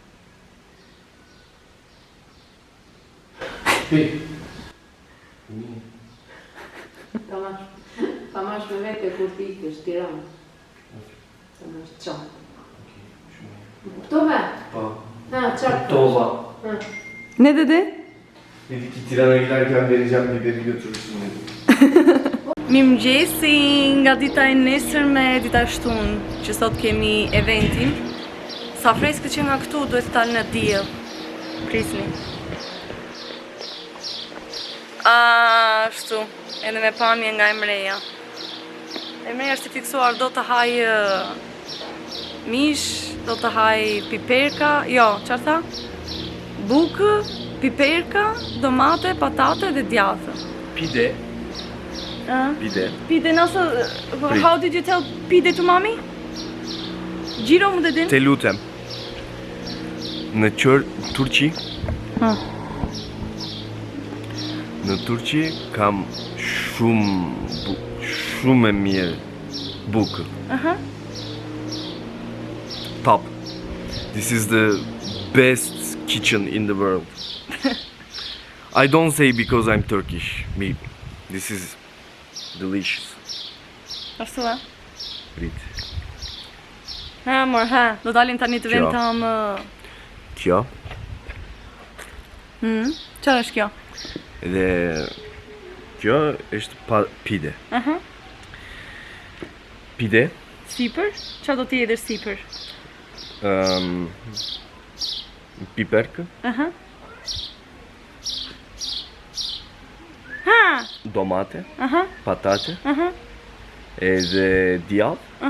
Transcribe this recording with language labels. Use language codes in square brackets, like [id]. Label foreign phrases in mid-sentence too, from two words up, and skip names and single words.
[sq] Pi. Ta mash me vete kur ti ikësh Tiranë. Ta mash qatë. Kuptove? Po. Ha, qatë. Tova. [tr] Ne dede? Dedi ki Tiran'a giderken vereceğim biberi götürürsün dedi. [sq] Mirëmëngjesi nga dita e nesërme, dita shtunë, që sot kemi eventin. Sa freskët që nga këtu duhet të talë në diell. Prisni. Ashtu, edhe me pamje nga Emreja. Emreja është i fiksuar do të haj mish, do të haj piperka, jo, çfarë tha? Bukë, piperka, domate, patate dhe djathë. Pide. Ah. Pide. [tr] Pide nasıl, [en] how did you tell pide to mommy? [tr] Gjiro mu dedin? [sq] Te lutem. Në Turqi, Ha. në Turqi kam shumë e mirë bukë. Aha. Top. [en] This is the best kitchen in the world. I don't say because I'm Turkish. This is delicious. [sq] Ashtu e? Prit. Ha, mor, ha. Do dalim tani të vend Kjo. tam... Kjo. Çfarë është kjo? Edhe kjo është pide. Aha. Pide. Sipër? Çfarë do të jetë sipër? Piperkë, Aha. Ha! domate, Aha. patate, Aha. edhe djath. Aha.